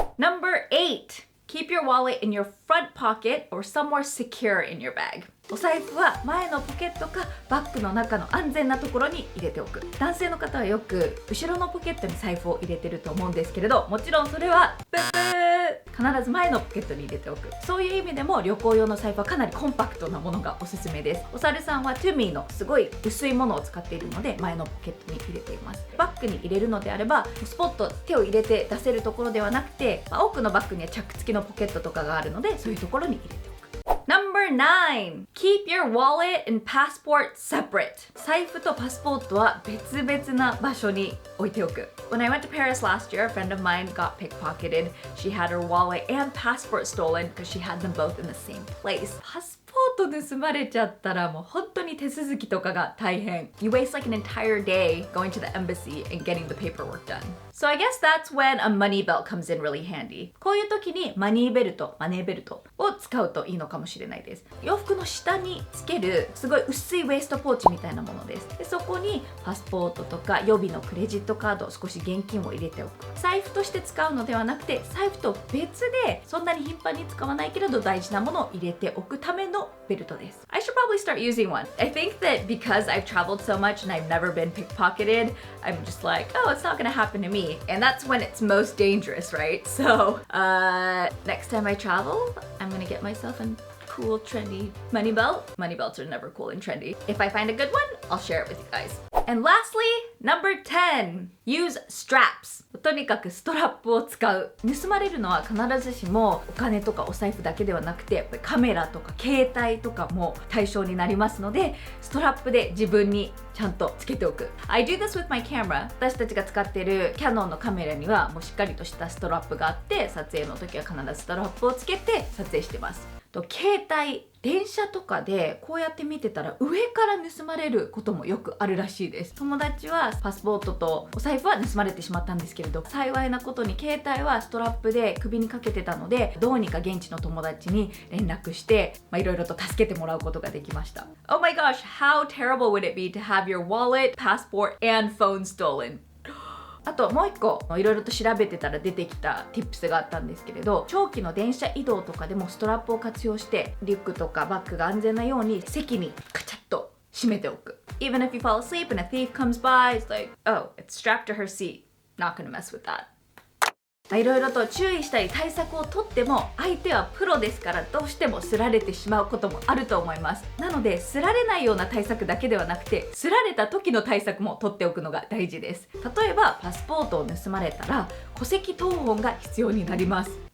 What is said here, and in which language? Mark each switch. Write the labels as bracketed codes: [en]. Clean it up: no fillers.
[en] Number 8. Keep your wallet in your front pocket or somewhere secure in your bag. [ja] お財布は前のポケットかバッグの中の安全なところに入れておく。男性の方はよく後ろのポケットに財布を入れてると思うんですけれど、もちろんそれはブブー、必ず前のポケットに入れておく。そういう意味でも旅行用の財布はかなりコンパクトなものがおすすめです。お猿さんはトゥミーのすごい薄いものを使っているので前のポケットに入れています。バッグに入れるのであればスポッと手を入れて出せるところではなくて、多くのバッグにはチャック付きのポケットとかがあるのでそういうところに入れておく。 [en] Number 9. Keep your wallet and passport separate. [ja] 財布とパスポートは別々な場所に置いておく。 [en] When I went to Paris last year, a friend of mine got pickpocketed. She had her wallet and passport stolen because she had them both in the same place. [ja] パスポート盗まれちゃったらもう本当に手続きとかが大変。 [en] You waste like an entire day going to the embassy and getting the paperwork done. So I guess that's when a money belt comes in really handy. [ja] こういう時にマネーベルトを使うといいのかもしれないです。洋服の下につけるすごい薄いウエストポーチみたいなものです。でそこにパスポートとか予備のクレジットカード、少し現金を入れておく。財布として使うのではなくて、財布と別でそんなに頻繁に使わないけれど大事なものを入れておくためのベルトです。 [en] I should probably start using one. I think that because I've traveled so much and I've never been pickpocketed, I'm just like, oh, it's not gonna happen to me. And that's when it's most dangerous, right? So, next time I travel, I'm gonna get myself a cool, trendy money belt. Money belts are never cool and trendy. If I find a good one, I'll share it with you guys. And lastly, number 10. Use straps. [ja] とにかくストラップを使う。盗まれるのは必ずしもお金とかお財布だけではなくて、やっぱりカメラとか携帯とかも対象になりますので、ストラップで自分にちゃんとつけておく。 [en] I do this with my camera. [ja] 私たちが使っているキヤノンのカメラにはもうしっかりとしたストラップがあって、撮影の時は必ずストラップをつけて撮影してます。携帯、電車とかでこうやって見てたら上から盗まれることもよくあるらしいです。友達はパスポートとお財布は盗まれてしまったんですけれど、幸いなことに携帯はストラップで首にかけてたので、どうにか現地の友達に連絡していろいろと助けてもらうことができました。 [en] Oh my gosh, how terrible would it be to have your wallet, passport, and phone stolen? [ja] あともう一個いろいろと調べてたら出てきた tips があったんですけれど、長期の電車移動とかでもストラップを活用してリュックとかバッグが安全なように席にカチャッと締めておく。 [en] Even if you fall asleep and a thief comes by, it's like, oh, it's strapped to her seat. Not gonna mess with that. [ja] いろいろと注意したり対策をとっても相手はプロですから、どうしてもすられてしまうこともあると思います。なのですられないような対策だけではなくて、すられた時の対策も取っておくのが大事です。例えばパスポートを盗まれたら戸籍謄本が必要になります。